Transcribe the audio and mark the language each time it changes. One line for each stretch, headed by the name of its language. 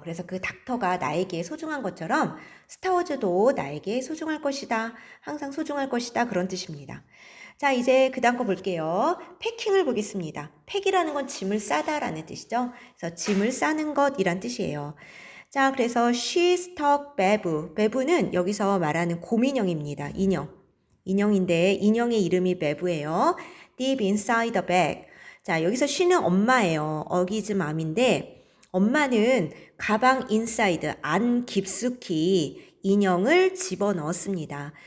Korean: 그래서 그 닥터가 나에게 소중한 것처럼 스타워즈도 나에게 소중할 것이다. 항상 소중할 것이다. 그런 뜻입니다. 자, 이제 그 다음 거 볼게요. 패킹을 보겠습니다. 팩이라는 건 짐을 싸다라는 뜻이죠. 그래서 짐을 싸는 것이란 뜻이에요.
English: 자, 그래서 she stuck Bev.
Korean: Bev는 여기서 말하는 곰인형입니다. 인형인데 인형의 이름이 베브예요.
English: Deep inside the bag.
Korean: 자, 여기서 she는 엄마예요. 어기즈 맘인데 엄마는 가방 inside 안 깊숙이 인형을 집어넣었습니다.